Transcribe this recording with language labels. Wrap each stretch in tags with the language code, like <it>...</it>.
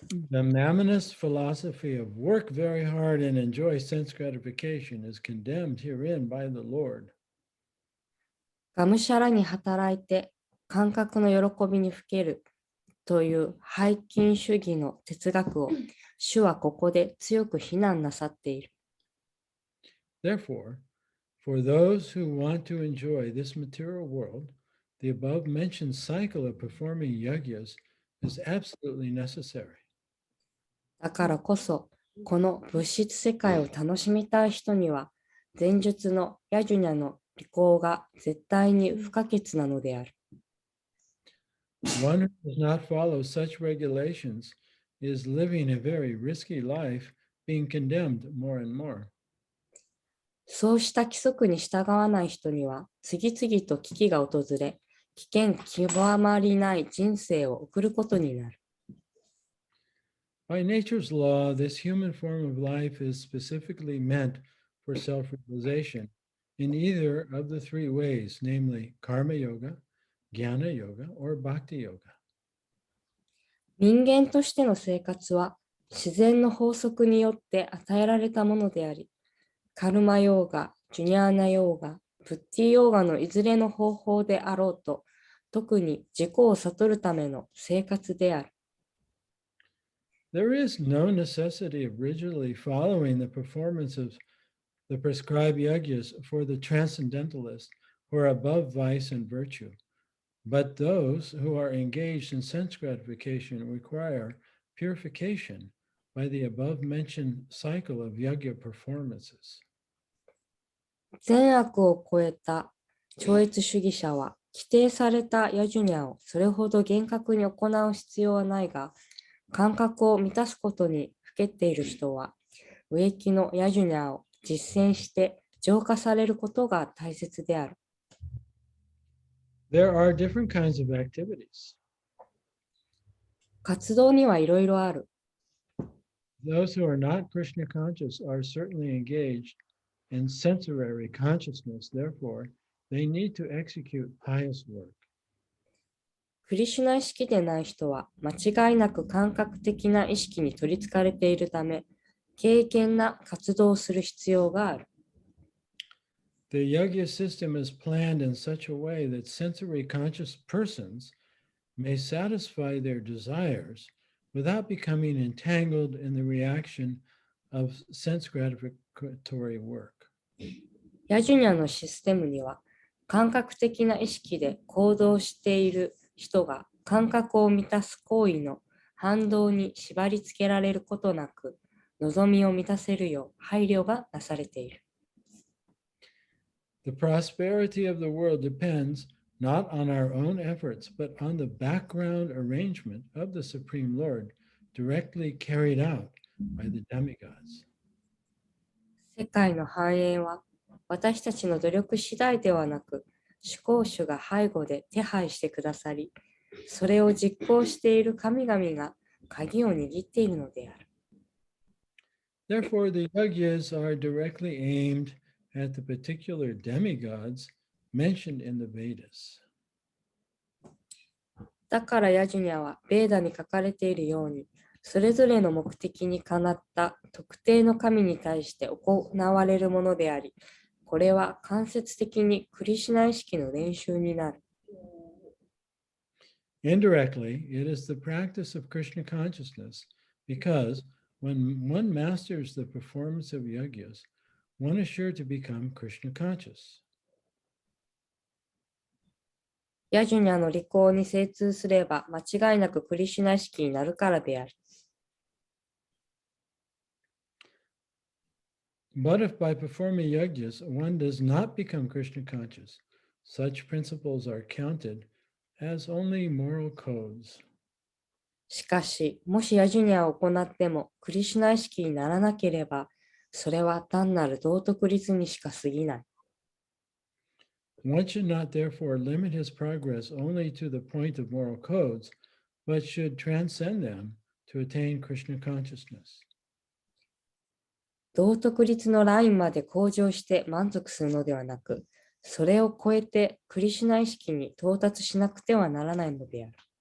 <en>The Mammonist philosophy of work very hard and enjoy sense gratification is condemned herein by the Lord.</en> <ja>がむしゃらに働いて感覚の喜びにふけるという背筋主義の哲学を主はここで強く非難なさっている。</ja> <en>Therefore, for those who want to enjoy this material world, the above mentioned cycle of performing yagyas is absolutely necessary.</en> <ja>だからこそ、この物質世界を楽しみたい人には、前述のヤジュニャの履行が絶対に不可欠なのである。</ja> <en>One who does not follow such regulations is living a very risky life, being condemned more and more.</en> <ja>そうした規則に従わない人には、次々と危機が訪れ、危険極まりない人生を送ることになる。</ja> <en>By nature's law, this human form of life is specifically meant for self-realization in either of the three ways, namely karma yoga, jnana yoga, or bhakti yoga.</en> <ja>人間としての生活は自然の法則によって与えられたものであり、カルマヨーガ、ジュニャーナヨーガ、ブッティヨーガのいずれの方法であろうと、特に自己を悟るための生活である。</ja> <en>There is no necessity of rigidly following the performance of the prescribed yagyas for the transcendentalist who are above vice and virtue. But those who are engaged in sense gratification require purification by the above mentioned cycle of yagya performances.</en> <ja>善悪を超えた超越主義者は、規定されたヤジュニャをそれほど厳格に行う必要はないが、感覚を満たすことにふけっている人は、植木のヤジュニャを実践して浄化されることが大切である。</ja> <en>There are different kinds of activities.</en> <ja>活動にはいろいろある。</ja> <en>Those who are not Krishna conscious are certainly engaged in sensory consciousness. Therefore, they need to execute pious work.</en> <ja>クリシュナ意識でない人は間違いなく感覚的な意識に取りつかれているため、敬虔な活動をする必要がある。</ja> <en>The yagya system is planned in such a way that sensory conscious persons may satisfy their desires without becoming entangled in the reaction of sense gratificatory work.</en> <ja>ヤジュニャのシステムには、感覚的な意識で行動している人が感覚を満たす行為の反動に縛り付けられることなく、望みを満たせるよう配慮がなされている。</ja> <en>The prosperity of the world depends not on our own efforts, but on the background arrangement of the Supreme Lord, directly carried out by the demigods.</en> <ja>世界の繁栄は私たちの努力次第ではなく、主攻主が背後で手配してくださり、それを実行している神々が鍵を握っているのである。</ja> <en>Therefore, the yagyas are directly aimed at the particular demigods mentioned in the Vedas.</en> <ja>だからヤジュニャはベーダに書かれているように、それぞれの目的にかなった特定の神に対して行われるものであり、これは間接的にクリシュナ意識の練習になる。</ja> <en>Indirectly, it is the practice of Krishna consciousness, because when one masters the performance of yagyas, one is sure to become Krishna conscious.</en> <ja>ヤジュニャの履行に精通すれば間違いなくクリシュナ意識になるからである。</ja> <en>But if by performing yagyas one does not become Krishna conscious, such principles are counted as only moral codes.</en> <ja>しかし、もしヤジュニャを行ってもクリシュナ意識にならなければ、それは単なる道徳律にしか過ぎない。</ja> <en>One should not therefore limit his progress only to the point of moral codes, but should transcend them to attain Krishna consciousness.</en> <ja>道徳律のラインまで向上して満足するのではなく、それを超えてクリシュナ意識に到達しなくてはならないのである。</ja>